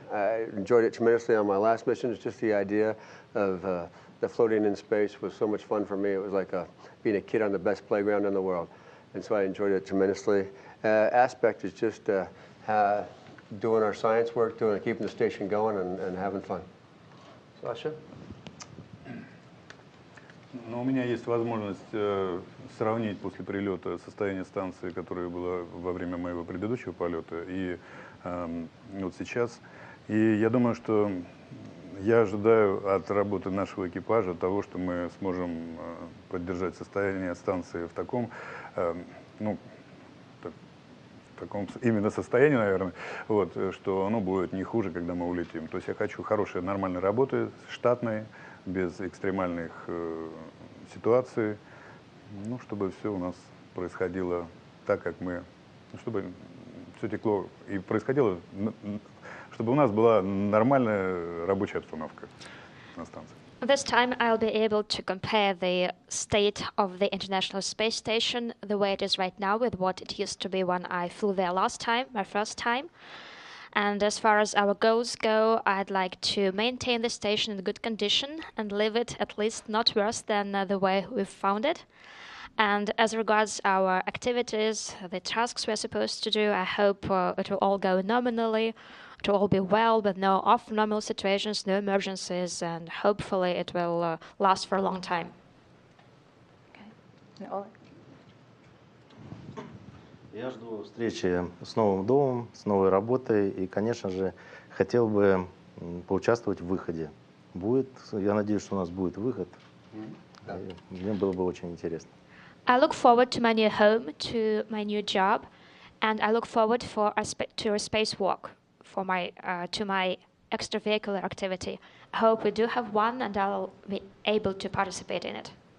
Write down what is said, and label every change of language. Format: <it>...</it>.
<en>I enjoyed it tremendously on my last mission. It's just the idea of the floating in space was so much fun for me. It was like being a kid on the best playground in the world. And so I enjoyed it tremendously. Aspect is just doing our science work, keeping the station going and having fun. Sasha?</en> <ru>Но у меня есть возможность сравнить после прилета состояние станции, которое было во время моего предыдущего полета, и вот сейчас. И я думаю, что я ожидаю от работы нашего экипажа того, что мы сможем поддержать состояние станции в таком, ну, в таком именно состоянии, наверное, вот, что оно будет не хуже, когда мы улетим. То есть я хочу хорошей, нормальной работы, штатной, без экстремальных ситуаций, ну, чтобы все у нас происходило так, как мы, чтобы все текло и происходило, чтобы у нас была нормальная рабочая обстановка на станции.</ru> <en>This time I'll be able to compare the state of the International Space Station, the way it is right now, with what it used to be when I flew there last time, my first time. And as far as our goals go, I'd like to maintain the station in good condition and leave it at least not worse than the way we've found it. And as regards our activities, the tasks we're supposed to do, I hope it will all go nominally, it will all be well with no off-normal situations, no emergencies, and hopefully it will last for a long time. Okay. And Oleg?</en> <ru>Я жду встречи с новым домом, с новой работой и, конечно же, хотел бы поучаствовать в выходе. Будет, я надеюсь, что у нас будет выход. Мне было бы очень интересно.</ru> <en>I look forward to my new home, to my new job, and I look forward to a spacewalk for to my extravehicular activity. I hope we do have one, and I'll be able to participate in it.</en>